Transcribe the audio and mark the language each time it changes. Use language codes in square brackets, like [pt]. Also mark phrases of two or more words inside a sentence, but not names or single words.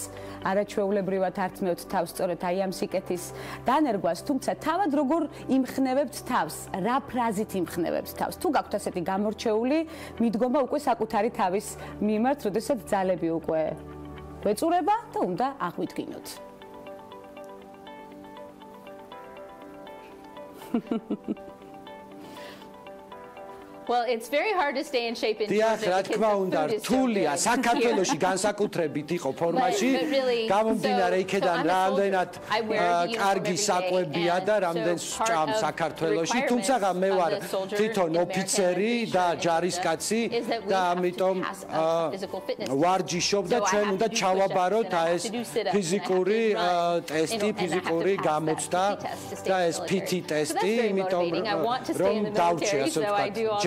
[ka] არაჩვეულებრივად ართმევთ თავს სწორედ აი ამ სიკეთის დანერგვას, თუმცა თავად როგორ იმხნევებთ თავს, რა ფრაზით იმხნევებთ თავს? თუ გაქვთ ასეთი გამორჩეული მიდგომა უკვე საკუთარი თავის მიმართ, როდესაც ძალები უკვე გვეწურება და უნდა აღვიდგინოთ. [en] Well, it's very hard to stay in shape in Georgia. [ka] რა თქმა უნდა, რთულია საქართველოში განსაკუთრებით იყო ფორმაში. გამომდინარე იქედან რამდენად კარგი საკვებია და რამდენ სჭამ საქართველოში. თუმცა მე ვარ თვითონ ოფიცერი და ჯარისკაცი და ამიტომ ვარჯიშობ და ჩვენ უნდა ჩავაბაროთ ეს ფიზიკური ტესტი, ფიზიკური გამოცდა და ეს PT ტესტი, იმიტომ რომ დავრჩე ასე ვთქვათ.